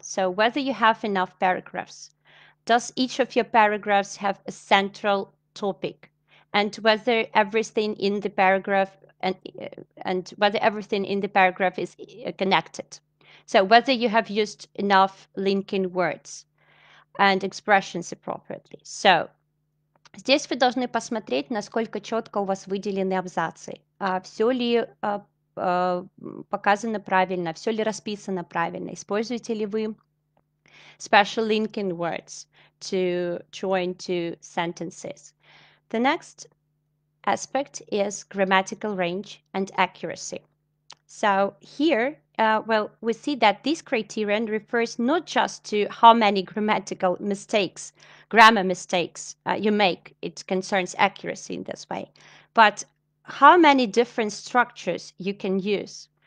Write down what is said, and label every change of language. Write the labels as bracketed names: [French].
[English] So whether you have enough paragraphs, does each of your paragraphs have a central topic, and whether everything in the paragraph whether everything in the paragraph is connected. So whether you have used enough linking words and expressions appropriately. [Russian] So здесь вы должны посмотреть, насколько четко у вас выделены абзацы. Все ли показано правильно, все ли расписано правильно, используете ли вы [English] special linking words to join two sentences. The next aspect is grammatical range and accuracy. So here, we see that this criterion refers not just to how many grammar mistakes you make. It concerns accuracy in this way, but how many different structures you can use.